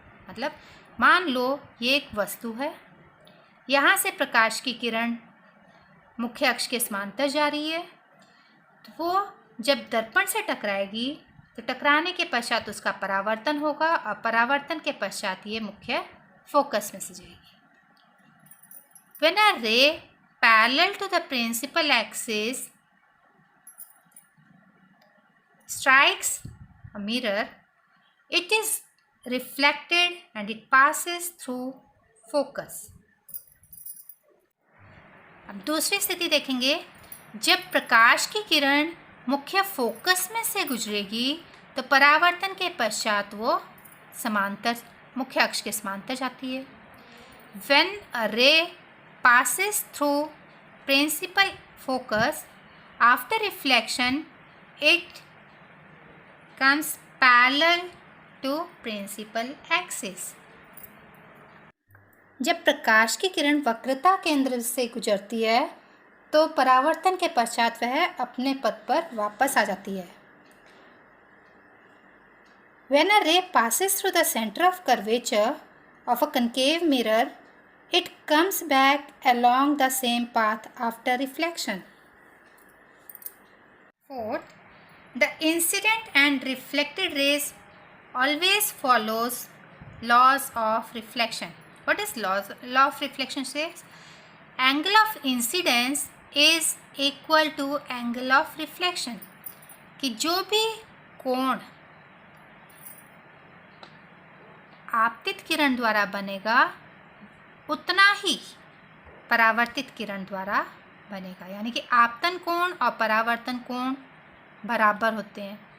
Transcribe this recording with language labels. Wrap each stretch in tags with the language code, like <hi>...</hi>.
<hi>मतलब मान लो ये एक वस्तु है, यहाँ से प्रकाश की किरण मुख्य अक्ष के समांतर जा रही है, तो वो जब दर्पण से टकराएगी तो टकराने के पश्चात उसका परावर्तन होगा और परावर्तन के पश्चात ये मुख्य फोकस में से जाएगी।</hi> <en>When a ray parallel to the principal axis strikes a mirror, it is reflected and it passes through focus.</en> <hi>अब दूसरी स्थिति देखेंगे। जब प्रकाश की किरण मुख्य फोकस में से गुजरेगी तो परावर्तन के पश्चात वो समांतर मुख्य अक्ष के समांतर जाती है।</hi> <en>When a ray passes through principal focus, after reflection it comes parallel to principal axis.</en> <hi>जब प्रकाश की किरण वक्रता केंद्र से गुजरती है तो परावर्तन के पश्चात वह अपने पथ पर वापस आ जाती है।</hi> <en>When a ray passes through the center of curvature of a concave mirror, It comes back along the same path after reflection. Fourth, the incident and reflected rays always follows laws of reflection. What is law of reflection says? Angle of incidence is equal to angle of reflection.</en> <hi>कि जो भी कोण आपतित किरण द्वारा बनेगा उतना ही परावर्तित किरण द्वारा बनेगा, यानी कि आपतन कोण और परावर्तन कोण बराबर होते हैं।</hi>